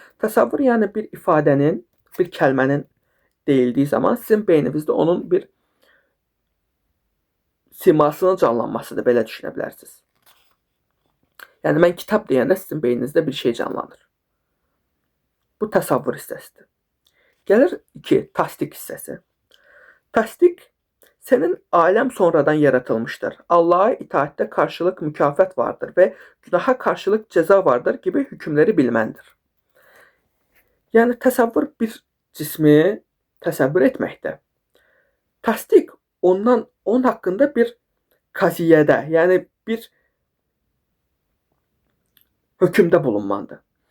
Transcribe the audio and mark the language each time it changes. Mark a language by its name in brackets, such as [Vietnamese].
[Azerbaijani] Təsavvür yəni bir ifadənin, bir kəlmənin deyildiyi zaman sizin beyninizdə onun bir simasının canlanmasıdır, belə düşünə bilərsiniz. Yəni mən kitab deyəndə sizin beyninizdə bir şey canlanır. Bu təsavvur hissəsidir. Gəlir 2, təsdiq hissəsi. [Turkish] Təsdiq senin aləm sonradan yaratılmıştır. Allah'a itaatdə karşılık mükafat vardır və günaha karşılık ceza vardır gibi hükümləri bilməndir. [Azerbaijani] Yəni təsəvvür bir cismi təsəvvür etməkdə. Təsdiq onun haqqında bir qaziyyədə, yəni bir hökmdə bulunmandır.